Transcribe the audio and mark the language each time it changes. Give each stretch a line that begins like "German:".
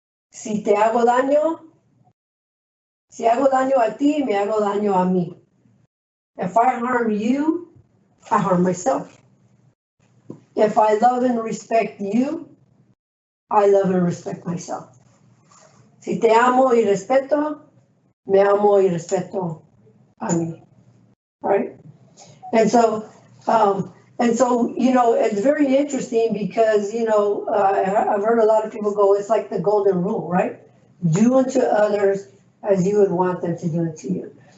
Spanish: Si hago daño a ti, me hago daño a mí.
English: If I harm you, I harm myself. If I love and respect you, I love and respect myself.
Spanish: Si te amo y respeto, me amo y respeto a mí.
English: Right? And so, it's very interesting because, I've heard a lot of people go, it's like the golden rule, right? Do unto others as you would want them to do it to you.